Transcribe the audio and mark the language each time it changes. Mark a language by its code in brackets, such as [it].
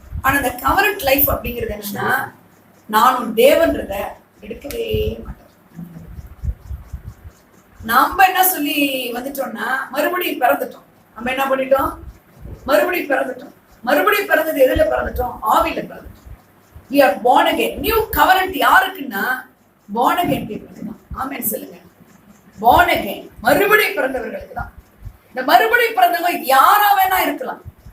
[ta] ஆனா இந்த கவரண்ட் லைஃப் அப்படிங்கிறது என்னன்னா, நான் உன் தேவன்றத எடுக்கவே மாட்டேன். நம்ம என்ன சொல்லி வந்துட்டோம்னா மறுபடியும் பிறந்துட்டோம். நம்ம என்ன பண்ணிட்டோம்? மறுபடியும் பிறந்துட்டோம். மறுபடியும் பிறந்தது எதுல பிறந்துட்டோம்? ஆவியில பிறந்துட்டோம். [en] We are born again. New covenant [ta] யாருக்குன்னா [en] born again people தான். [ta] ஆமென் சொல்லுங்க. [en] born again [ta] மறுபடியும் பிறந்தவர்களுக்கு தான். இந்த மறுபடியும் பிறந்தவங்க யாரா வேணா இருக்கலாம்.